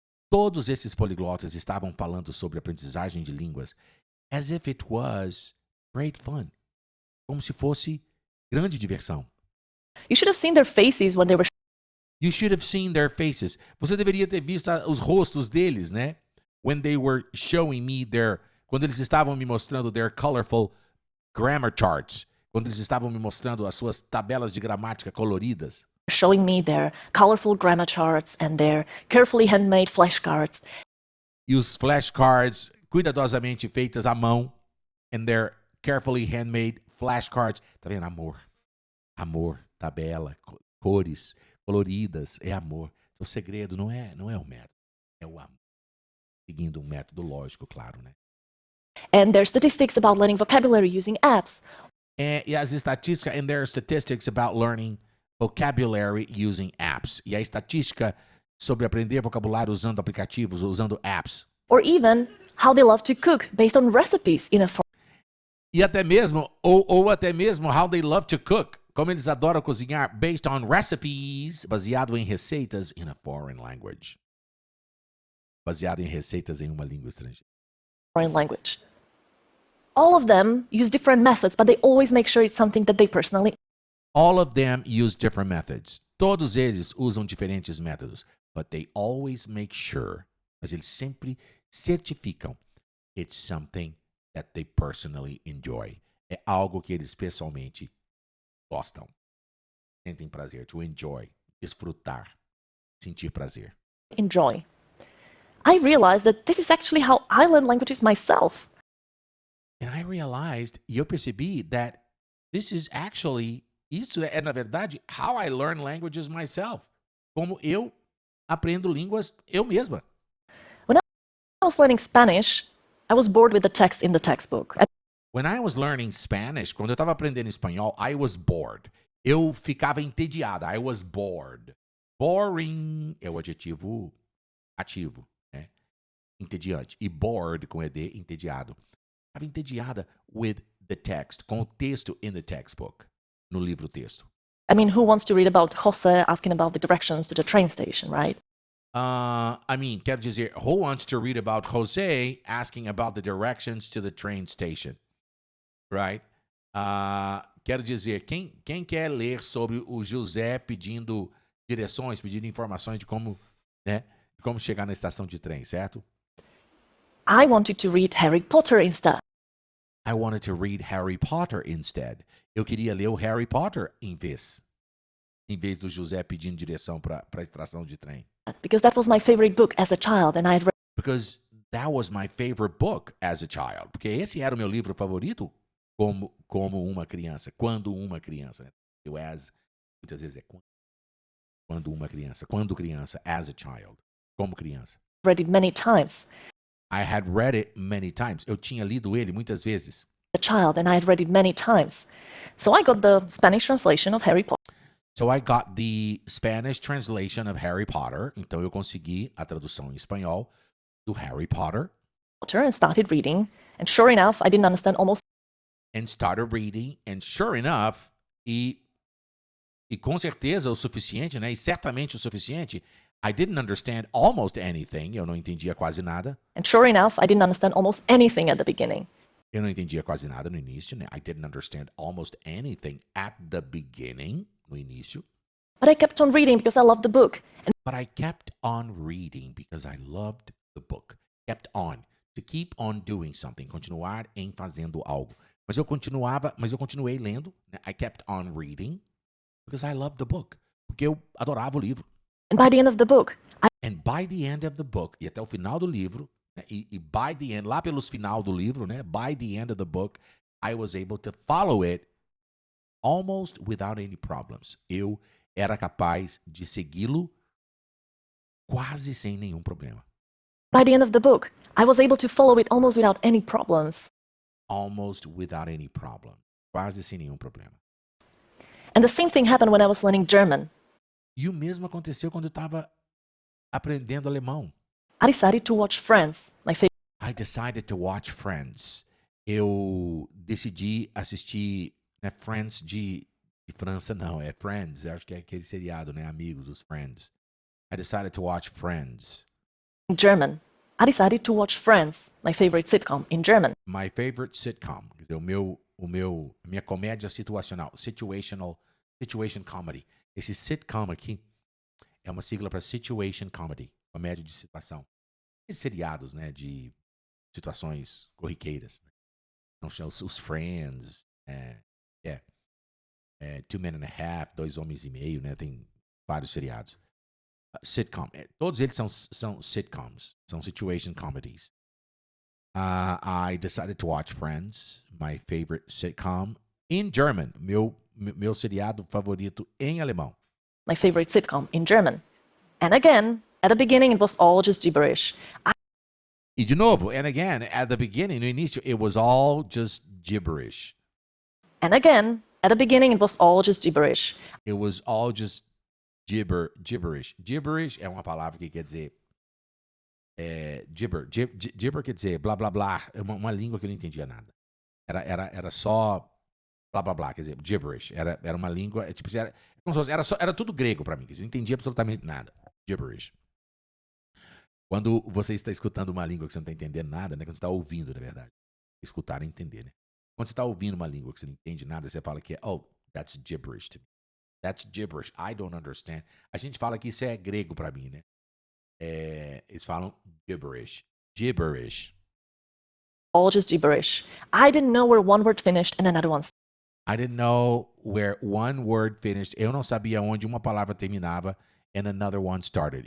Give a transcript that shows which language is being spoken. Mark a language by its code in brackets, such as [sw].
[pt] Todos esses poliglotas estavam falando sobre aprendizagem de línguas [en] as if it was great fun. [pt] Como se fosse grande diversão. [en] You should have seen their faces when they were You should have seen their faces. [pt] Você deveria ter visto os rostos deles, né? [en] When they were showing me [pt] quando eles estavam me mostrando [en] their colorful grammar charts. [pt] Quando eles estavam me mostrando as suas tabelas de gramática coloridas. [en] showing me their colorful grammar charts and their carefully handmade flashcards. [pt] E os flashcards cuidadosamente feitas à mão. [en] And their carefully handmade flashcards. [pt] Tá vendo? Amor, tabela, cores coloridas. É amor. O segredo não é o método. É o amor. Seguindo um método lógico, claro, né? [en] And their statistics about learning vocabulary using apps. [pt] E as estatísticas, [en] and there are statistics about learning vocabulary using apps. [pt] E a estatística sobre aprender vocabulário usando aplicativos, usando apps. [en] Or even how they love to cook based on recipes in a [pt] E até mesmo, ou até mesmo [en] how they love to cook. [pt] Como eles adoram cozinhar [en] based on recipes, [pt] baseado em receitas [en] in a foreign language. [pt] Baseado em receitas em uma língua estrangeira. [en] foreign language. All of them use different methods, but they always make sure it's something that they personally. All of them use different methods. [pt] Todos eles usam diferentes métodos. [en] But they always make sure, [pt] mas eles sempre certificam, [en] it's something that they personally enjoy. [pt] É algo que eles pessoalmente gostam. Sentem prazer, to enjoy, desfrutar, sentir prazer. [en] enjoy. I realized that this is actually how I learn languages myself. And I realized, [pt] e eu percebi [en] that this is actually, [pt] isso é na verdade [en] how I learn languages myself. [pt] Como eu aprendo línguas eu mesma. [en] When I was learning Spanish, I was bored with the text in the textbook. When I was learning Spanish, [pt] quando eu estava aprendendo espanhol, [en] I was bored. [pt] Eu ficava entediada. [en] I was bored. [pt] Boring é o adjetivo ativo, né? Entediante. E bored com ED, entediado. Estava entediada [en] with the text, [pt] com o texto [en] in the textbook, [pt] no livro texto. [en] I mean, who wants to read about Jose asking about the directions to the train station, right? [pt] Quero dizer, [en] who wants to read about Jose asking about the directions to the train station? Right? [pt] Quero dizer, quem quer ler sobre o José pedindo direções, pedindo informações de como, né, de como chegar na estação de trem, certo? [en] I wanted to read Harry Potter instead. I wanted to read Harry Potter instead. [pt] Eu queria ler o Harry Potter em vez do José pedindo direção para a estação de trem. [en] Because that was my favorite book as a child, and I had read Because that was my favorite book as a child. [pt] Porque esse era o meu livro favorito como uma criança. Quando uma criança. Né? Eu as, muitas vezes é quando uma criança. Quando criança, [en] as a child. [pt] Como criança. [en] read it many times. I had read it many times. [pt] Eu tinha lido ele muitas vezes. [en] As a child, and I had read it many times. So I got the Spanish translation of Harry Potter. So I got the Spanish translation of Harry Potter. [pt] Então eu consegui a tradução em espanhol do Harry Potter. [en] And started reading, and sure enough, I didn't understand almost And started reading, and sure enough, [pt] e com certeza o suficiente, [en] né? E certamente o suficiente, I didn't understand almost anything. [pt] Eu não entendia quase nada. [en] And sure enough, I didn't understand almost anything at the beginning. [pt] Eu não entendia quase nada no início, né? [en] I didn't understand almost anything at the beginning, [pt] no início. [en] But I kept on reading because I loved the book. And But I kept on reading because I loved the book. Kept on. To keep on doing something. [pt] Continuar em fazendo algo. Mas eu continuei lendo. Né? [en] I kept on reading because I loved the book. [pt] Porque eu adorava o livro. [en] by the end of the book, And by the end of the book, [pt] e até o final do livro, né? e [en] by the end, [pt] lá pelos final do livro, né? [en] By the end of the book, I was able to follow it almost without any problems. [pt] Eu era capaz de segui-lo quase sem nenhum problema. [en] by the end of the book, I was able to follow it almost without any problems. Almost without any problem. [pt] Quase sem nenhum problema. [en] And the same thing happened when I was learning German. [pt] E o mesmo aconteceu quando eu estava aprendendo alemão. [en] I decided to watch Friends, my favorite I decided to watch Friends. [pt] Eu decidi assistir, né, Friends de França, não, é Friends. Eu acho que é aquele seriado, né, Amigos, os Friends. [en] I decided to watch Friends. German. I decided to watch Friends, my favorite sitcom, in German. My favorite sitcom. [pt] Quer dizer, minha comédia situacional. Situation comedy. Esse sitcom aqui é uma sigla para situation comedy. Comédia de situação. Esses seriados, né, de situações corriqueiras. Então, os Friends, Two Men and a Half, Dois Homens e Meio, né? Tem vários seriados. Sitcom. Todos eles são sitcoms. [en] São situation comedies. I decided to watch Friends, my favorite sitcom, in German. [pt] Meu seriado favorito em alemão. [en] My favorite sitcom, in German. And again, at the beginning, it was all just gibberish. E de novo, and again, at the beginning, no início, it was all just gibberish. And again, at the beginning, it was all just gibberish. It was all just gibberish. [pt] Gibberish é uma palavra que quer dizer gibber quer dizer blá blá blá. É uma língua que eu não entendia nada. Era só blá blá blá, quer dizer, gibberish. Era uma língua, tipo, era tudo grego pra mim, eu não entendia absolutamente nada. Gibberish. Quando você está escutando uma língua que você não está entendendo nada, né? Quando você está ouvindo, na verdade. Escutar e entender, né? Quando você está ouvindo uma língua que você não entende nada, você fala que [en] that's gibberish to me. That's gibberish. I don't understand. [pt] A gente fala que isso é grego pra mim, né? Eles falam gibberish. Gibberish. [en] All just gibberish. I didn't know where one word finished and another one I didn't know where one word finished. [pt] Eu não sabia onde uma palavra terminava [en] and another one started.